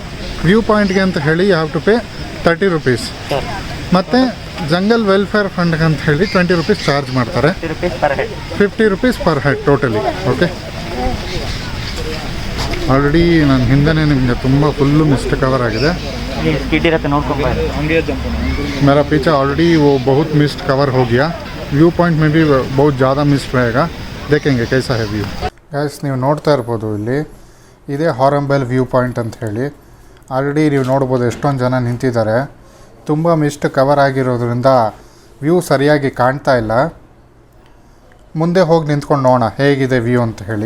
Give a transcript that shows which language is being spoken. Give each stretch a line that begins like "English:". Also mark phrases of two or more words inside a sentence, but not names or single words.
English: view pointಗೆ
Kannada: ಅಂತ ಹೇಳಿ
English: you have to pay 30 rupees.
Kannada: ಮತ್ತು
English: jungle welfare fundಗೆ
Kannada: ಅಂತ ಹೇಳಿ 20 rupees ಚಾರ್ಜ್ ಮಾಡ್ತಾರೆ.
English: 50 rupees per head totally. okay, already
Kannada: ನಾನು ಹಿಂದೆನೇ ನಿಮಗೆ ತುಂಬ
English: full mist cover
Kannada: ಆಗಿದೆ.
Hindi: मेरा पीछे ऑलरेडी वो बहुत
English: mist cover
Hindi: हो गया.
English: view point
Hindi: में भी बहुत ज़्यादा मिस्ट रहेगा. देखेंगे कैसा है व्यू.
Kannada: ಗೈಸ್, ನೀವು ನೋಡ್ತಾ ಇರ್ಬೋದು ಇಲ್ಲಿ ಇದೇ ಹಾರಂಬೆಲ್
English: view point
Kannada: ಅಂತ ಹೇಳಿ. ಆಲ್ರೆಡಿ ನೀವು ನೋಡ್ಬೋದು ಎಷ್ಟೊಂದು ಜನ ನಿಂತಿದ್ದಾರೆ. ತುಂಬ
English: mist cover
Kannada: ಆಗಿರೋದ್ರಿಂದ ವ್ಯೂ ಸರಿಯಾಗಿ ಕಾಣ್ತಾ ಇಲ್ಲ. ಮುಂದೆ ಹೋಗಿ ನಿಂತ್ಕೊಂಡು ನೋಡೋಣ ಹೇಗಿದೆ ವ್ಯೂ ಅಂತ ಹೇಳಿ.